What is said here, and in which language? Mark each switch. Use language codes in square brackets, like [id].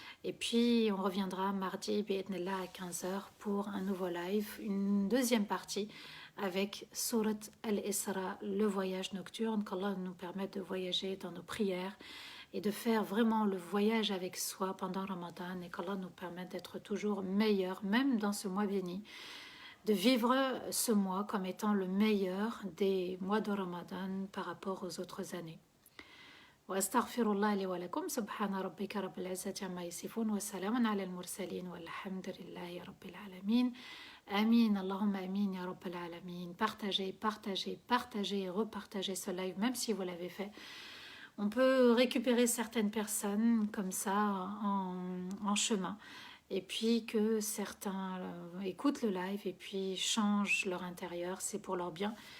[fr] Et puis, on reviendra mardi, bi'idhnillah, à 15 heures pour un nouveau live, une deuxième partie avec Surat Al-Isra, le voyage nocturne, qu'Allah nous permette de voyager dans nos prières et de faire vraiment le voyage avec soi pendant Ramadan et qu'Allah nous permette d'être toujours meilleurs, même dans ce mois béni, de vivre ce mois comme étant le meilleur des mois de Ramadan par rapport aux autres années. [ar] وأستغفر الله لي ولكم سبحان ربك رب العزة عما يصفون وسلام على المرسلين والحمد لله رب العالمين Amin, Allahumma amin, ya Rabbal Alamin. [fr] Partagez, partagez, partagez et repartagez ce live, même si vous l'avez fait. On peut récupérer certaines personnes comme ça en chemin. Et puis que certains écoutent le live et puis changent leur intérieur, c'est pour leur bien.